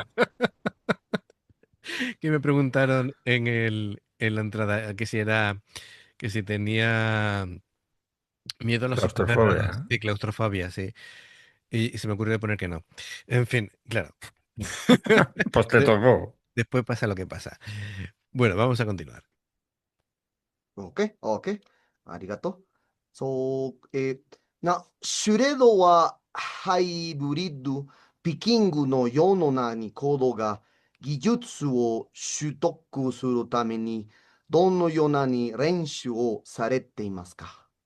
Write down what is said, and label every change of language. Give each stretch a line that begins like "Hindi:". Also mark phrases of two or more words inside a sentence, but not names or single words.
Spanish: que me preguntaron en la entrada que si tenía miedo a los sitios cerrados, Claustrofobia. sí, claustrofobia, sí, y se me ocurrió poner que no. En fin, claro. Pues te De- tocó. Después pasa lo que pasa. Bueno, vamos a continuar.
English: OK? OK?
Japanese: ありがとう。そう、シュレドはハイブリッド、ピキングのようなにコードが技術を習得するために、どのようなに練習をされていますか？